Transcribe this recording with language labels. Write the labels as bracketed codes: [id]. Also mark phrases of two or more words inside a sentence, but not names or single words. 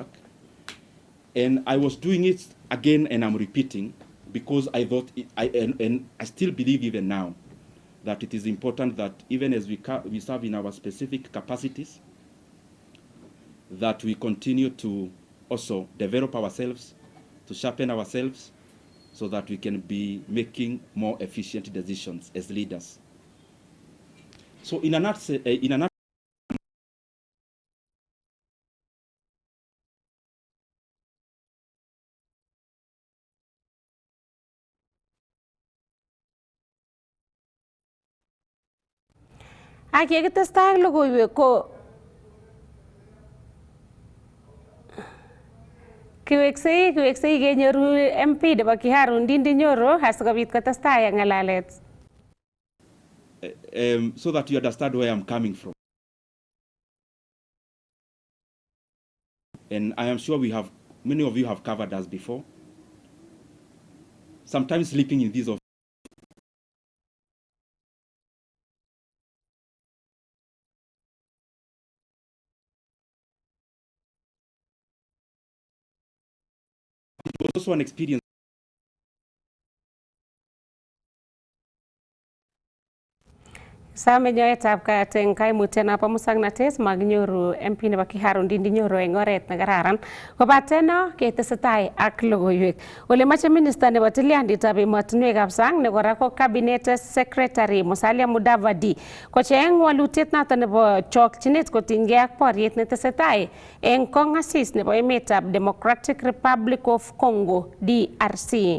[en] And I was doing it again, and I'm repeating, because I thought, and I still believe even now, that it is important that even as we serve in our specific capacities, that we continue to also develop ourselves, to sharpen ourselves, so that we can be making more efficient decisions as leaders. So in a nutshell, [kln] Ak yekitestai ak logoiwek ko kiweksei kenyoru MP nebo Kiharu Ndindi Nyoro asikobit kotestai ak ng'alalet. [en] So that you understand where I'm coming from. And I am sure many of you have covered us before. Sometimes sleeping in these offices. It was also an experience. [kln] Same nyoetab kat eng kaimutyonobo musoknotet makinyoru MP nebo Kiharu Ndindi Nyoro eng oret nekararan. Kobaten no ketesetai ak logoiwek. Ole moche minista nebo tilyandit emotinwekab sang ne kora ko [en] cabinet secretary [kln] Musalia Mudavadi kocheng walutiet noto nebo chokchinet kotinygei ak boriet netesetai eng kong'asis nebo emetab Democratic Republic of Congo DRC.